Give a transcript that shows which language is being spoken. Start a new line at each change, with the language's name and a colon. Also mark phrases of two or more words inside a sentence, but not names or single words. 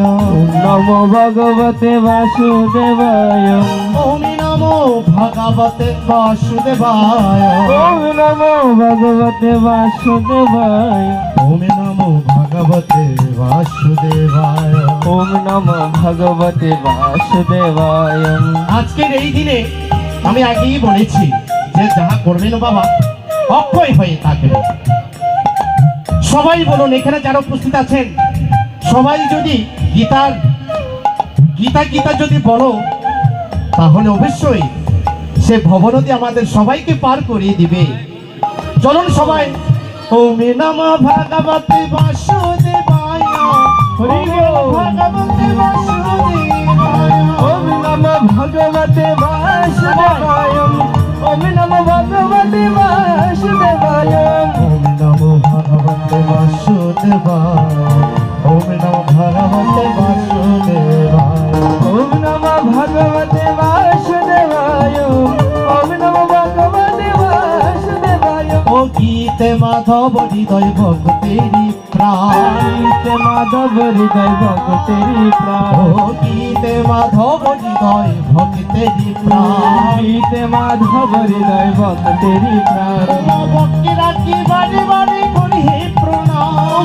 Sanskrit: ওম নমো ভগবতে বাসুদেবায়, ওম নমো ভগবতে বাসুদেবায়, ওম নমো ভগবতে বাসুদেবায়, ওম নমো ভগবতে বাসুদেবায়। ওম নমো ভগবতে বাসুদেবায়।
Bangla: আজকের এই দিনে আমি আগেই বলেছি যে যাহা করবেন বাবা অক্ষয় হয়ে থাকবে। সবাই বলুন, এখানে যারা উপস্থিত আছেন সবাই যদি গীতা যদি বলো, তাহলে অবশ্যই সে ভবনদী আমাদের সবাইকে পার করিয়ে দিবে। চলুন সবাই
Sanskrit: ওম নমঃ ভগবতে বাসুদেবায়,
Bangla: হরি
Sanskrit: ওম ভগবতে বাসুদেবায়, ওম নমো ভগবতে বাসুদেবায়, ওম নমো ভগবতে বাসুদেবায়, ওম নমো ভগবতে বাসুদেবায়, ওম নমো ভগবতে বাসুদেবায়, ওম নমো ভগবতে বাসুদেবায়, ওম নমো ভগবতে বাসুদেবায়।
Bangla: ও গীতে মাধব হৃদয় ভক্তেরি প্রাণ, গীতে মাধব হৃদয় ভক্তেরি প্রাণ, ও গীতে মাধব হৃদয় ভক্তেরি প্রাণ, গীতে মাধব হৃদয় ভক্তেরি প্রাণ। ভক্তিরা কি বারে বারে করি হে প্রণাম,